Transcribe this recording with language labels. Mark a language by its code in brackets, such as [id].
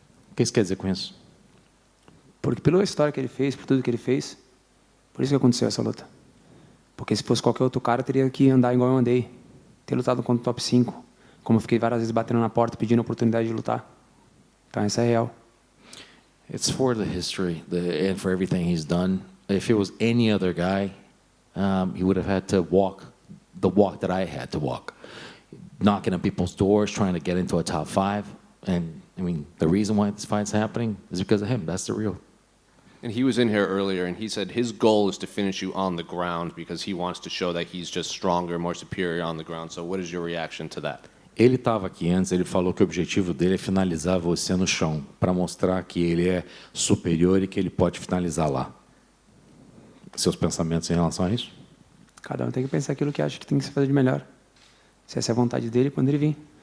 [pt] O que isso quer dizer com isso? Porque pela história que ele fez, por tudo que ele fez, por isso que aconteceu essa luta. Porque se fosse qualquer outro cara, teria que andar igual eu andei. Ter lutado contra o top 5. Como eu fiquei várias vezes batendo na porta, pedindo a oportunidade de lutar. Então, essa é real. [en] It's for the history and for everything he's done. If it was any other guy, he would have had to walk the walk that I had to walk. Knocking on people's doors, trying to get into a top 5. And, the reason why this fight's happening is because of him. That's the real. And he was in here earlier, and he said his goal is to finish you on the ground because he wants to show that he's just stronger, more superior on the ground. So what is your reaction to that? [pt] Ele estava aqui antes, ele falou que o objetivo dele é finalizar você no chão, para mostrar que ele é superior e que ele pode finalizar lá. Seus pensamentos em relação a isso? Cada um tem que pensar aquilo que acha que tem que se fazer de melhor. Se essa é a vontade dele, quando ele vir.